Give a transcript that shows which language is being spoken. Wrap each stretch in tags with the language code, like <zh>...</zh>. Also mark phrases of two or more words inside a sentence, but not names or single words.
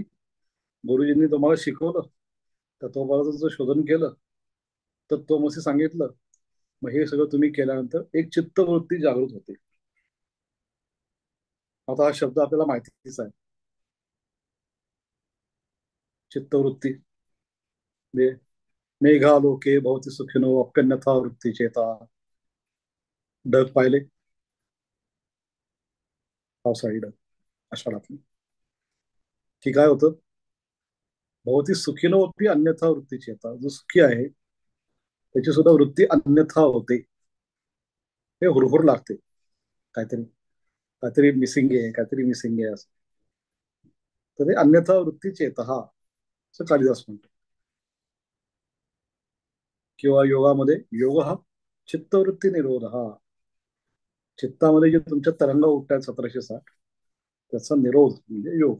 <mr>गुरुजींनी तुम्हाला शिकवलं, तत्वपादाचं शोधन केलं, तत्वमसी सांगितलं, मग हे सगळं तुम्ही केल्यानंतर एक चित्तवृत्ती जागृत होते. आता हा शब्द आपल्याला माहितीच आहे, चित्तवृत्ती.</mr> <sa>म्हणजे मेघालोके भवती सुखिनो अप्यन्यथा वृत्ती चेता.</sa> <mr>ढग पाहिले, पावसाळी ढग आषाढातली, की काय होतं,</mr> <sa>भवती सुखिनो अपि अन्यथा वृत्ती चेता.</sa> <mr>जो सुखी आहे त्याची सुद्धा वृत्ती अन्यथा होते. हे हुरहुर लागते, काहीतरी काहीतरी मिसिंग आहे, काहीतरी मिसिंग आहे असं. तर ते</mr> <sa>अन्यथा वृत्ती चेतहा</sa> <mr>असं कालिदास म्हणतो. किंवा योगामध्ये योग हा चित्तवृत्ती निरोध हा, चित्तामध्ये जे तुमच्या तरंग उठतात 1760, त्याचा निरोध म्हणजे योग.</mr>